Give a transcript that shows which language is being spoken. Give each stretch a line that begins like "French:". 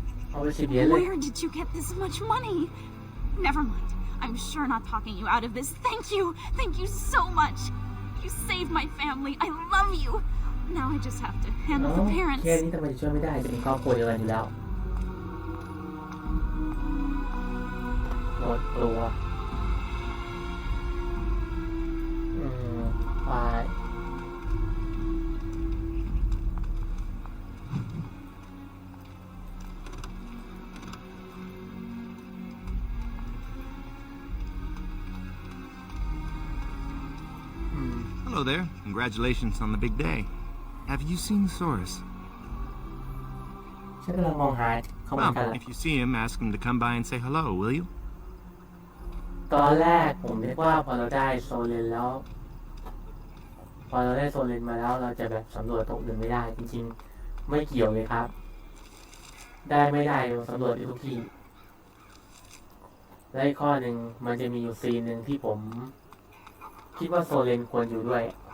Thai: เอาไป10 เหรียญเลย
English: Where did you get this much money? Never mind. I'm sure not talking you out of this. Thank you. Thank you so much. You saved my family. I love you. Now I just have to handle the parents.
Thai: แค่นี้ทำไมช่วยไม่ได้จะเป็นครอบครัวเดียวกันอยู่แล้วหมดตัวไป
English: Hello there. Congratulations on the big day. Have you seen Soros?
Thai: ฉันกำลังมองหาเขาเหมือนกัน
English: If you see him, ask him to come by and say hello, will you?
Thai: ตอนแรกผมนึกว่าพอเราได้โซเลนแล้ว พอเราได้โซเลนมาแล้วเราจะแบบสำรวจตรงอื่นไม่ได้จริงๆไม่เกี่ยวเลยครับ ได้ไม่ได้สำรวจทุกที่และอีกข้อหนึ่งมันจะมีอยู่ซีนหนึ่งที่ผมคิดว่าโซเลนควรอยู่ด้วย